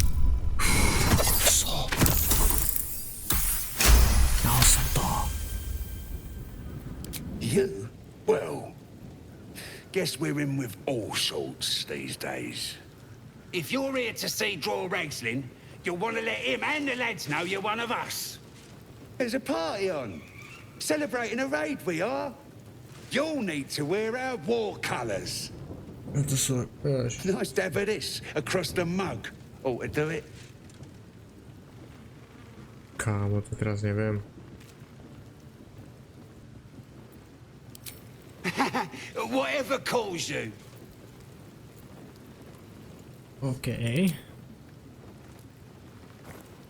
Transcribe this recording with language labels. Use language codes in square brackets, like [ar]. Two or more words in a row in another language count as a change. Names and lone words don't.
[sk] Dal som to. [en] You? Well, guess we're in with all sorts these days. If you're here to see Draw Ragslin, you'll want to let him and the lads know you're one of us. There's a party on. Celebrating a raid, we are. You'll need to wear our war colours. Nice to have this across the mug. Ought to do it. [sk] Kámo, to teraz neviem. [en] Whatever calls you. OK.